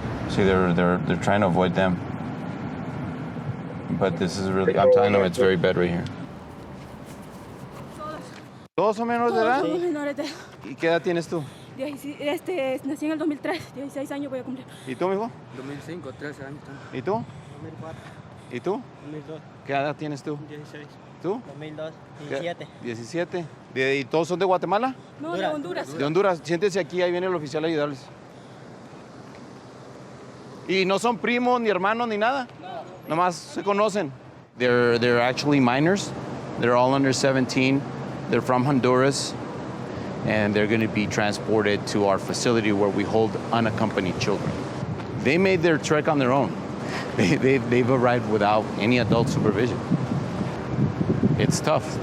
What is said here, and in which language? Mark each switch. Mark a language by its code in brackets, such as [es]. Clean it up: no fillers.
[en] See, they're trying to avoid them. But this is really, I'm telling them it's very bad right here. [es] ¿Todos son menores de edad? Todos menores de edad. ¿Y qué edad tienes tú? Nací en el 2003, 16 años voy a cumplir. ¿Y tú, mijo? 2005, 13 años. ¿Y tú? 2004. ¿Y tú? 2002. ¿Qué edad tienes tú? 16. ¿Tú? 2002. 17. 17. ¿Y todos son de Guatemala? No, de Honduras. De Honduras. Siéntense aquí, ahí viene el oficial a ayudarles. ¿Y no son primos, ni hermanos, ni nada? No. Nomás se conocen. [en] They're actually minors. They're all under 17. They're from Honduras. And they're going to be transported to our facility where we hold unaccompanied children. They made their trek on their own. They've arrived without any adult supervision. It's tough.